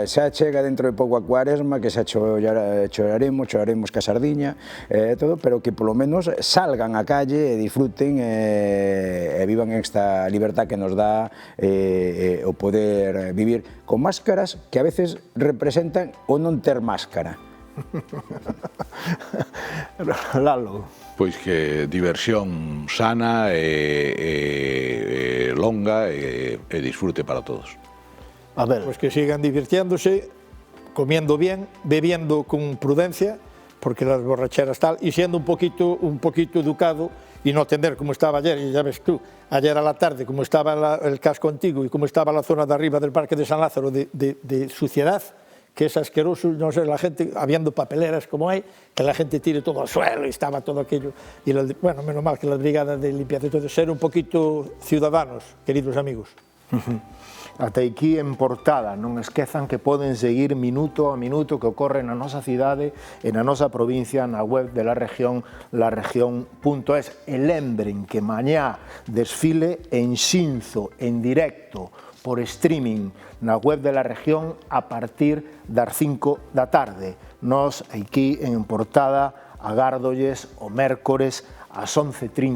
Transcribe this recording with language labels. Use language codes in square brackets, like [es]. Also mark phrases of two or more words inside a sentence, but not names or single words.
[gl] Xa chega dentro de pouco a Cuaresma, que xa choraremos ca sardiña e todo, pero que polo menos salgan á calle e disfruten e vivan esta libertad que nos dá o poder vivir con máscaras que a veces representan o non ter máscara. Lalo. Pois que diversión sana e longa e disfrute para todos. A ver. [es] Pois que sigan divirtiéndose, comiendo bien, bebiendo con prudencia, porque las borracheras tal, y siendo un poquito educado y no atender como estaba ayer, y ya ves tú, ayer a la tarde, como estaba el casco antiguo y como estaba la zona de arriba del Parque de San Lázaro de suciedad, que es asqueroso, no sé, la gente, habiendo papeleras como hay, que la gente tire todo al suelo y estaba todo aquello. Y bueno, menos mal que las brigadas de limpieza y todo, ser un poquito ciudadanos, queridos amigos. [gl] Ata aquí en Portada, non esquezan que poden seguir minuto a minuto que ocorre na nosa cidade e na nosa provincia na web de La Región, laregión.es. E lembren que mañá desfile en Xinzo, en directo, por streaming na web de La Región a partir das 5 da tarde. Nos, aquí en Portada, agardolles o mércores ás 11:30 horas.